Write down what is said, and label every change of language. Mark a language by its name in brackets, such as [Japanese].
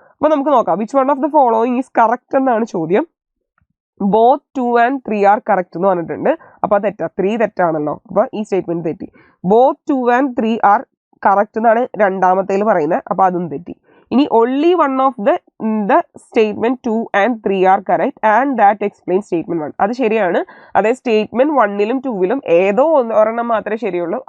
[Malayalam] അപ്പോൾ നമുക്ക് നോക്കാം, [English] which one of the following is correct [Malayalam] എന്നാണ് ചോദ്യം. [English] both 2 and 3 are correct [Malayalam] എന്ന് പറഞ്ഞിട്ടുണ്ട്. അപ്പോൾ തെറ്റാ, 3 തെറ്റാണല്ലോ. അപ്പോൾ ഈ സ്റ്റേറ്റ്മെന്റ് തെറ്റി. [English] both 2 and 3 are correct [Malayalam] എന്നാണ് രണ്ടാമത്തേൽ പറയുന്നത്, അപ്പോൾ അതും തെറ്റി. [English] ഇനി only one of the statement 2 and 3 are correct and that explains statement 1. [Malayalam] അത് ശരിയാണ്. അതായത് സ്റ്റേറ്റ്മെന്റ് 1ലും 2ലും ഏതോ ഒരെണ്ണം മാത്രമേ ശരിയുള്ളൂ.